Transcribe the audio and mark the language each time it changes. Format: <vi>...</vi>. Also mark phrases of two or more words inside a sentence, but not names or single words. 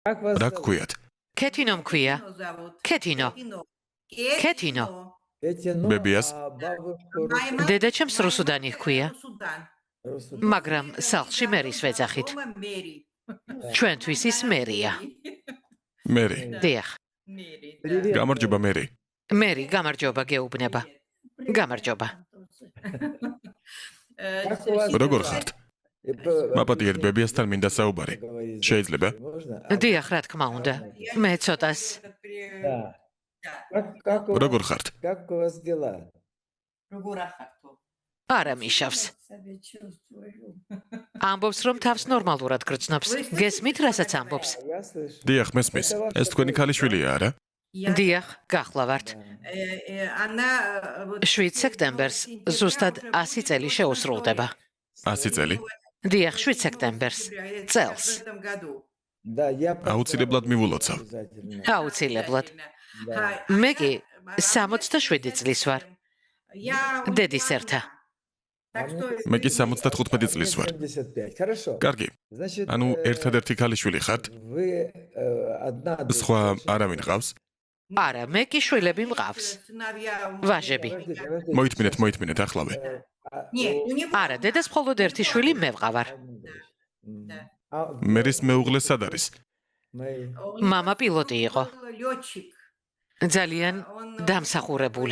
<ru>Как вас</ru> <ka>რა</ka> <ru>зовут?</ru> <ka>გქვიათ? ქეთინო მქვია. ქეთინო. ქეთინო.</ka> <ru>Петя,</ru> <ka>Бебиас.</ka> <ru>бабушку</ru> <ka>დედაჩემს რუსუდანი ჰქვია,</ka> <ru>Русу-</ru> <ka>მაგრამ სახლში მერის ვეძახით. ჩვენთვის ის მერია. მერი. დიახ.</ka> <ru>Привет.</ru> <ka>გამარჯობა მერი. მერი, გამარჯობა გეუბნება. გამარჯობა.</ka> <ru>Как у вас</ru> <ka>როგორ</ka> <ru>дела?</ru> <ka>ხართ?</ka> <ru>И</ru> <ka>მაპატიეთ ბებიასთან მინდა საუბარი.</ka> <ru>Поговорить</ru> <ka>შეიძლება?</ka> <ru>можно?</ru> <ka>დიახ, რა თქმა უნდა. მე ცოტას</ka> <ru>Да. Как у вас-</ru> <ka>როგორ ხართ?</ka> <ru>Как у вас дела?</ru> <ka>არა მიშავს. ამბობს, რომ თავს ნორმალურად გრძნობს. გესმით, რასაც ამბობს?</ka> <ru>Я слышу.</ru> <ka>დიახ, მესმის. ეს თქვენი ქალიშვილია, არა? დიახ, გახლავართ. 7 სექტემბერს ზუსტად 100 წელი შეუსრულდება. 100 წელი. დიახ, 7 სექტემბერს. წელს.</ka> <ru>Да, я</ru> <ka>აუცილებლად მივულოცავ.</ka> <ru>обязательно.</ru> <ka>აუცილებლად.</ka> <ru>Да.</ru> <ka>მე კი 67 წლის ვარ. დედის ერთა. მე კი 75 წლის ვარ.</ka> <ru>75. Хорошо.</ru> <ka>კარგი.</ka> <ru>Значит,</ru> <ka>ანუ ერთადერთი ქალიშვილი ხართ?</ka> <ru>вы одна</ru> <ka>სხვა</ka> <ru>дочь.</ru> <ka>არავინ ყავს? არა, მე კი შვილები მყავს. ვაჟები.</ka> <ru>Подождите.</ru> <ka>მოითმინეთ ახლავე. არა, დედას მხოლოდ ერთი შვილი მე ვყავარ. მერის მეუღლე სად არის? მამა პილოტი იყო. ძალიან დამსახურებული.</ka>